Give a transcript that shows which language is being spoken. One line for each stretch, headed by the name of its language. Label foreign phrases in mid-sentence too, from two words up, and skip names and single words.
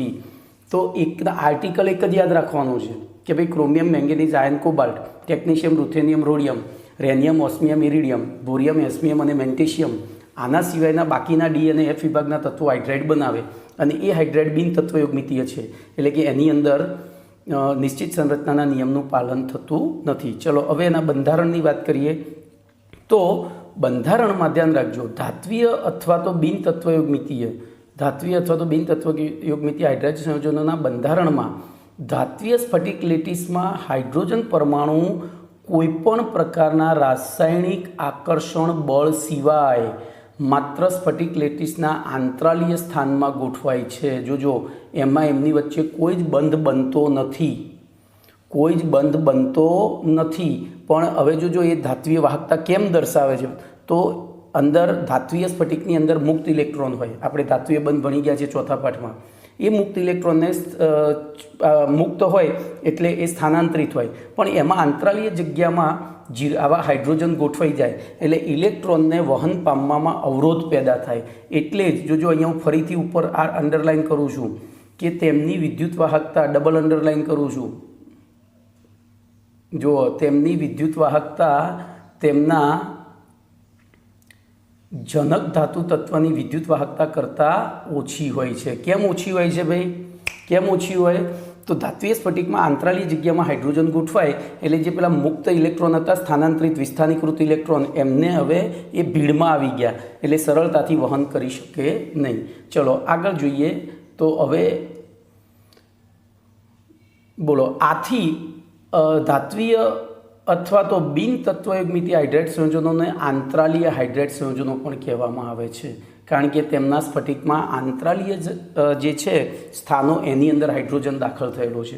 Gujarati: તો એક આર્ટિકલ એક જ યાદ રાખવાનું છે કે ભાઈ ક્રોમિયમ, મેંગેનીઝ, આયન, કોબાલ્ટ, ટેક્નિશિયમ, રૂથેનિયમ, રોડિયમ, રેનિયમ, ઓસ્મિયમ, ઇરિડિયમ, બોરિયમ, એસ્મિયમ અને મેગ્નેશિયમ, આના સિવાયના બાકીના ડી અને એફ વિભાગના તત્વો હાઇડ્રાઇડ બનાવે અને એ હાઇડ્રાઇડ બિન તત્વયુગ્મિતીય છે, એટલે કે એની અંદર નિશ્ચિત સંરચના નિયમનું પાલન થતું નથી। ચલો હવે એના બંધારણની વાત કરીએ તો બંધારણમાં ધ્યાન રાખજો, ધાત્વીય અથવા તો બિન તત્વયુગ્મિતીય, ધાત્વીય અથવા તો બિન તત્વયુગ્મિતીય હાઇડ્રાઇડ સંયોજનોના બંધારણમાં ધાત્વીય સ્ફટિક લેટિસમાં હાઇડ્રોજન પરમાણુ કોઈપણ પ્રકારના રાસાયણિક આકર્ષણ બળ સિવાય માત્ર સ્ફટિક લેટિસના આંતરાલીય સ્થાન મેં ગોઠવાય છે। જો એમાં એમની વચ્ચે કોઈ જ બંધ બનતો નથી, કોઈ જ બંધ બનતો નથી। પણ હવે જો યે ધાત્વીય વાહકતા કેમ દર્શાવે છે તો અંદર ધાત્વીય સ્ફટિકની અંદર મુક્ત ઇલેક્ટ્રૉન હોય। આપણે ધાત્વીય બંધ ભણી ગયા છે ચોથા પાઠમાં। એ મુક્ત ઇલેક્ટ્રૉન ને મુક્ત હોય એટલે એ સ્થાનાંતરિત હોય, પણ એમાં આંતરાલીય જગ્યામાં આવા હાઇડ્રોજન ગોઠવાઈ જાએ એટલે ઇલેક્ટ્રૉન ને વહન પામવામાં અવરોધ પૈદા થાય। એટલે જ જો અહીંયા હું ફરીથી ઉપર આ અંડરલાઇન કરું છું કે તેમની વિદ્યુત વાહકતા, ડબલ અંડરલાઇન કરું છું, જો તેમની વિદ્યુત વાહકતા તેમના જનક ધાતુ તત્વની વિદ્યુત વાહકતા કરતા ઓછી હોય છે। કેમ ઓછી હોય છે ભાઈ? કેમ ઓછી હોય? તો ધાત્વીય સ્ફટિક મેં આંતરાલીય જગ્યા મેં હાઇડ્રોજન ગોઠવાય એટલે જે પેલા મુક્ત ઇલેક્ટ્રૉન હતા, સ્થાનાંતરિત વિસ્થાનીકૃત ઇલેક્ટ્રૉન, એમને હવે એ ભીડમાં આવી ગયા એટલે સરળતાથી વહન કરી શકે નહીં। ચલો આગળ જોઈએ તો હવે બોલો આથી ધાત્વીય અથવા તો બિન તત્વયુગ્મિતીય હાઇડ્રાઇડ સંયોજનો ને આંતરાલીય હાઇડ્રાઇડ સંયોજનો પણ કહેવામાં આવે છે, કારણ કે તેમના સ્ફટિકમાં આંતરાલીય જે છે સ્થાનો એની અંદર હાઇડ્રોજન દાખલ થયેલો છે।